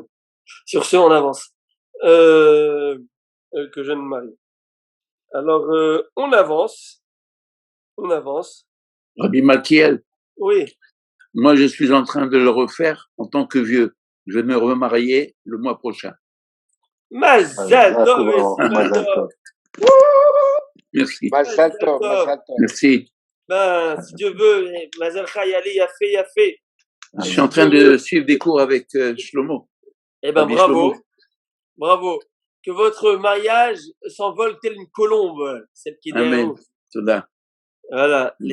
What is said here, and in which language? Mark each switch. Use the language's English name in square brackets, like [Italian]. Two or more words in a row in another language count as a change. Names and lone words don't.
[French] Sur ce, on avance. Que jeune mari. Alors, on avance. Rabbi Malkiel, Oui. moi je suis en train de le refaire en tant que vieux. Je vais me remarier le mois prochain. [Hebrew] מזל טוב, מזל טוב. [French] Merci. [Hebrew] מזל טוב, מזל טוב. [French] Merci. Ben, si Dieu veut, Mazal Chayali, Yafé. Je suis en train de suivre des cours avec Shlomo. Eh ben, Rabbi bravo. Shlomo. Bravo. Que votre mariage s'envole tel une colombe, celle qui est derrière Amen. nous. Toda. Voilà, les